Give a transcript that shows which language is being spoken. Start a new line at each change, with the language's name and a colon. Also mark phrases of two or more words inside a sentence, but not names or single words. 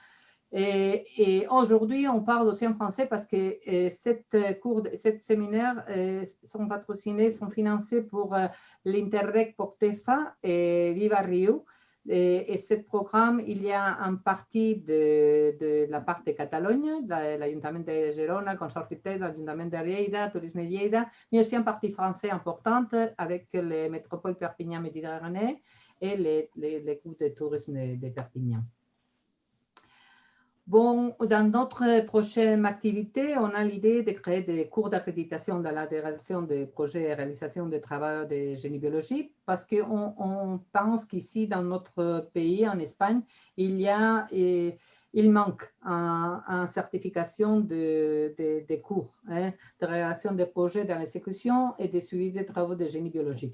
French: Et aujourd'hui, on parle aussi en français parce que cette séminaire sont patrocinés, sont financés pour l'Interreg Poctefa et Viva Rio. Et ce programme, il y a une partie de la part de Catalogne, l'Ajuntament de Girona, le Consorci TED, l'Ajuntament de Lleida, Tourisme Lleida, mais aussi une partie française importante avec les métropoles Perpignan-Méditerranée et les groupes de tourisme de Perpignan. Bon, dans notre prochaine activité, on a l'idée de créer des cours d'accréditation dans la direction des projets et réalisation des travaux de génie biologique, parce qu'on pense qu'ici, dans notre pays, en Espagne, il manque une certification de cours, de réalisation des projets dans l'exécution et de suivi des travaux de génie biologique.